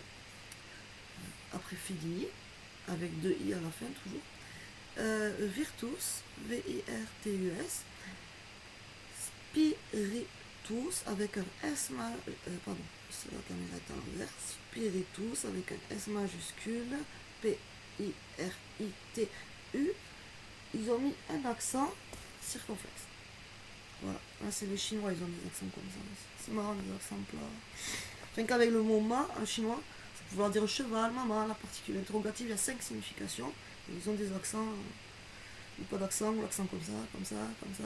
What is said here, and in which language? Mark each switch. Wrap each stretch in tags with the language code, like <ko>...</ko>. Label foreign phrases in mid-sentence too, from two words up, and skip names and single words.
<fr>Après Filii, avec 2 I à la fin, toujours. Virtus, V-I-R-T-U-S. Spiritus, avec un S pardon, c'est la caméra est à l'envers. Spiritus, avec un S majuscule. P-I-R-I-T-U. Ils ont mis un accent circonflexe. Voilà, là c'est les Chinois, ils ont des accents comme ça. C'est marrant, les accents plats. Rien qu'avec le mot ma en chinois, ça peut vouloir dire cheval, maman, la particule interrogative, il y a 5 significations. Et ils ont des accents, ou pas d'accent, ou l'accent comme ça, comme ça, comme ça.</fr>